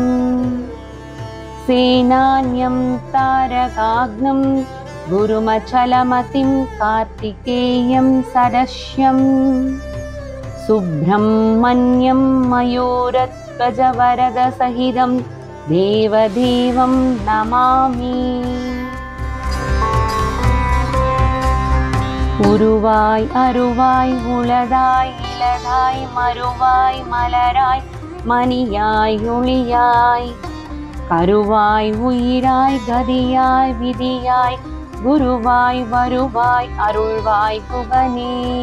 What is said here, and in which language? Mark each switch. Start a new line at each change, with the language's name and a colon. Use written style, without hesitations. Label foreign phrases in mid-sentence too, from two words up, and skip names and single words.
Sanskrit: सेनान्यं तारकाग्नं गुरुमचलमतिं कार्तिकेयं सदस्यं, सुब्रह्मण्यं मयूरध्वजवरदसहितं देवदेवं नमामि.
Tamil: உருவாய் அருவாய் உளதாய் இளதாய் மறுவாய் மலராய் மணியாய் ஒளியாய், கருவாய் உயிராய் கதியாய் விதியாய், குருவாய் வருவாய் அருள்வாய் குகனே.